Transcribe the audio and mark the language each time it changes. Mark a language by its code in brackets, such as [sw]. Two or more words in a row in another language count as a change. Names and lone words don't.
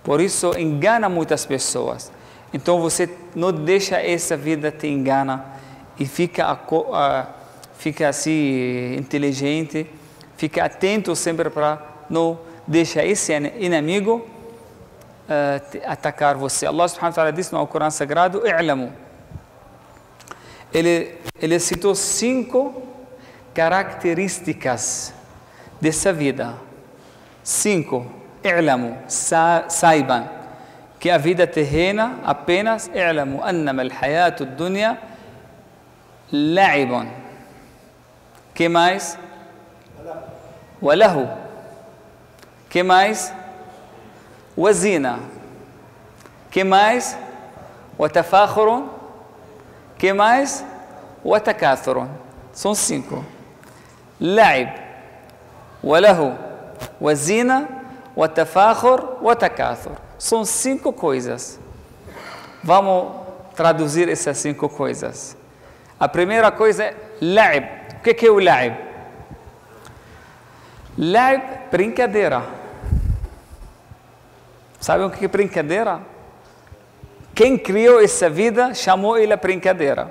[pt] Por isso engana muitas pessoas. Então você não deixa essa vida te engana e fica assim inteligente, fica atento sempre para não deixar esse inimigo atacar você. Allah [ar] سبحانه وتعالى [pt] diz no Corão Sagrado: "I'lamu". Ele citou 5 características dessa vida. 5. "I'lamu", saibam que a vida terrena apenas [ar] "اعلموا أنما الحياة الدنيا لعب". [pt] Que mais? "Walahu". Que mais? "Wazina". Que mais? "Watafakhurun". Que mais? "Watakathurun". São 5. [ar] لعب ولهو وزينة وتفاخر وتكاثر. [pt] São 5 coisas. Vamos traduzir essas 5 coisas. A primeira coisa é la'ib. O que é o la'ib? La'ib, brincadeira. Sabe o que é brincadeira? Quem criou essa vida chamou ele a brincadeira.